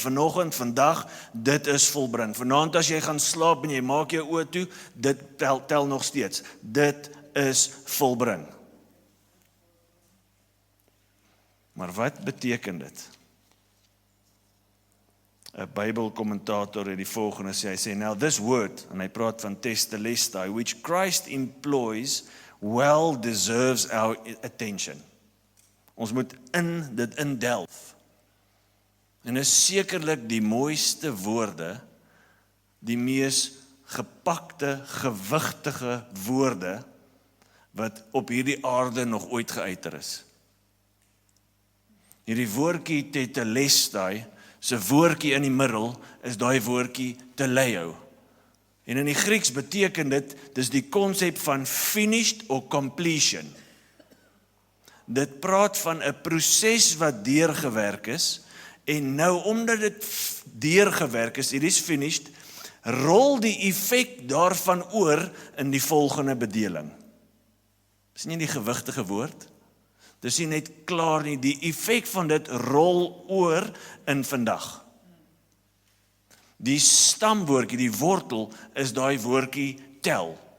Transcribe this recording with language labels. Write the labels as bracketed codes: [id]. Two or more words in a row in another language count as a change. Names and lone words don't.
[af] Vanoggend, vandag, dit is volbring. Vanaand as jy gaan slaap en jy maak jou oë toe, dit tel nog steeds. Dit is volbring. Maar wat beteken dit? 'n Bybelkommentator het die volgende sê, hy sê, [en] now this word, [af] en hy praat van tetelestai, [en] which Christ employs, well deserves our attention. [af] Ons moet dit indelf. En is sekerlik die mooiste woorde, die mees gepakte, gewigtige woorde, wat op hierdie aarde nog ooit geuiter is. Hierdie woordjie tetelestai, se woordjie in die middel, is daai woordjie teleo. En in die Grieks beteken dit, dis die konsep van [en] finished or completion. [af] Dit praat van 'n proses wat deurgewerk is, en nou omdat dit deurgewerk is, [en] it is finished, [af] rol die effek daarvan oor in die volgende bedeling. Dis nie die gewigtige woord, dis nie net klaar nie, die effek van dit rol oor in vandag. Die stamwoordjie, die wortel, is daai woordjie tel.